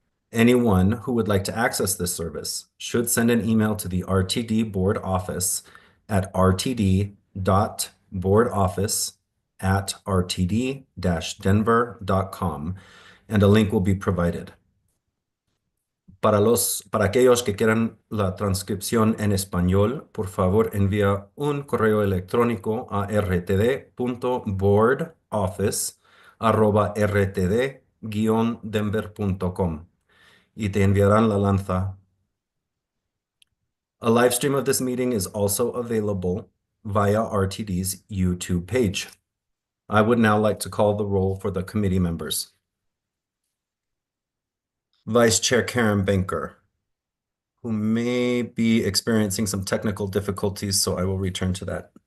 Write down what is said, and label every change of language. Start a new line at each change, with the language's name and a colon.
English: Anyone who would like to access this service should send an email to the RTD board office at rtd.boardoffice@rtd-denver.com, and a link will be provided.
Spanish: Para aquellos que quieran la transcripción en español, por favor envía un correo electrónico a rtd.boardoffice@rtd-denver.com y te enviarán la lanza.
English: A live stream of this meeting is also available via RTD's YouTube page. I would now like to call the roll for the committee members. Vice Chair Karen Banker, who may be experiencing some technical difficulties, so I will return to that.